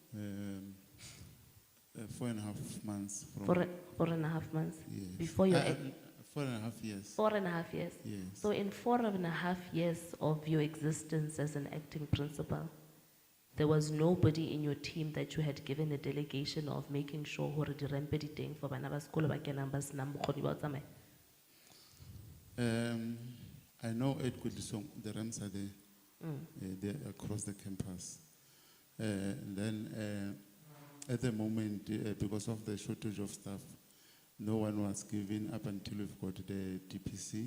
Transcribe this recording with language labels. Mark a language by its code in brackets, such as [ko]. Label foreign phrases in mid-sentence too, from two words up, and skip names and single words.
[en] 4.5 months. From 4.5 months? Yes. Before your 4.5 years. 4.5 years? Yes. So in 4.5 years of your existence as an acting principal, there was nobody in your team that you had given a delegation of making sure [st] hore di rampe di teng for bana ba sekolo ba kenang ba senang bokgoni ba ho tsamaya? [en] I know the ramps are there, they're across the campus. Then at the moment, because of the shortage of staff, no one was given up until we've got the DPC.